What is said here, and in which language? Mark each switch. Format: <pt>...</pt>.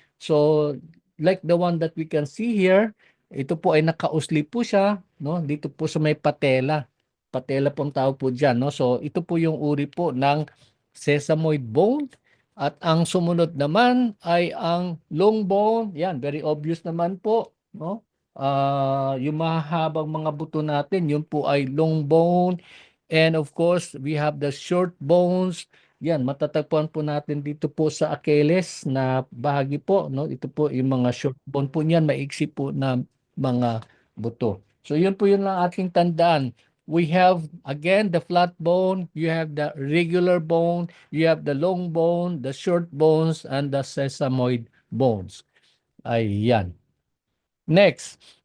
<en>So, like the one that we can see here,</en> <tl>ito po ay nakausli po siya, no? Dito po sa may patella. Patella po ang tawag po dyan, no? So, ito po yung uri po ng sesamoid bone. At ang sumunod naman ay ang long bone. Yan, very obvious naman po, no? Yung mahahabang mga buto natin, yun po ay long bone.</tl> <en>And of course, we have the short bones,</en> <tl>Yan, matatagpuan po natin dito po sa Achilles na bahagi po, no? Ito po yung mga short bone po niyan, maiksi po na mga buto. So yun po yun lang ating tandaan.</tl> <en>We have again the flat bone, you have the regular bone, you have the long bone, the short bones, and the sesamoid bones.</en> <tl>Ayan. Next.</tl>